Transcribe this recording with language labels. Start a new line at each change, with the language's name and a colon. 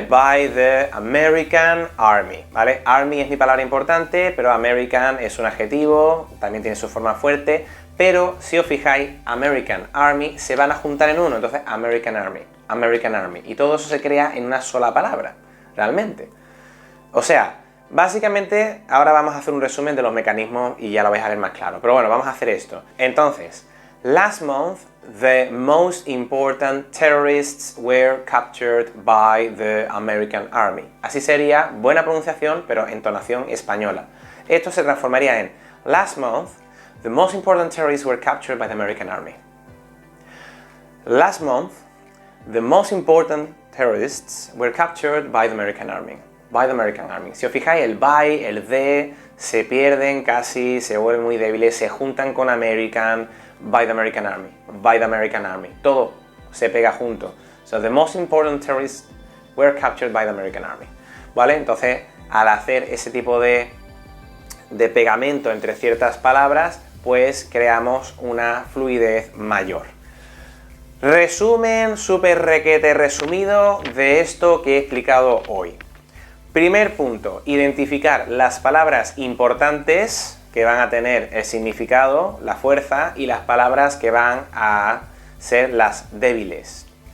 Spanish: By the American Army, ¿vale? Army es mi palabra importante, pero American es un adjetivo, también tiene su forma fuerte, pero si os fijáis, American Army se van a juntar en uno, entonces American Army, American Army, y todo eso se crea en una sola palabra, realmente. O sea, básicamente, ahora vamos a hacer un resumen de los mecanismos y ya lo vais a ver más claro, pero bueno, vamos a hacer esto.
English: Entonces, last month, the most important terrorists were captured by the American Army.
Spanish: Así sería, buena pronunciación, pero entonación española. Esto se transformaría en
English: last month, the most important terrorists were captured by the American Army. Last month, the most important terrorists were captured by the American Army. By the American Army.
Spanish: Si os fijáis, el by, el the, se pierden casi, se vuelven muy débiles, se juntan con American,
English: by the American Army, by the American Army.
Spanish: Todo se pega junto.
English: So, the most important terrorists were captured by the American Army.
Spanish: ¿Vale? Entonces, al hacer ese tipo de pegamento entre ciertas palabras, pues creamos una fluidez mayor. Resumen súper requete resumido de esto que he explicado hoy. Primer punto, identificar las palabras importantes que van a tener el significado, la fuerza, y las palabras que van a ser las débiles.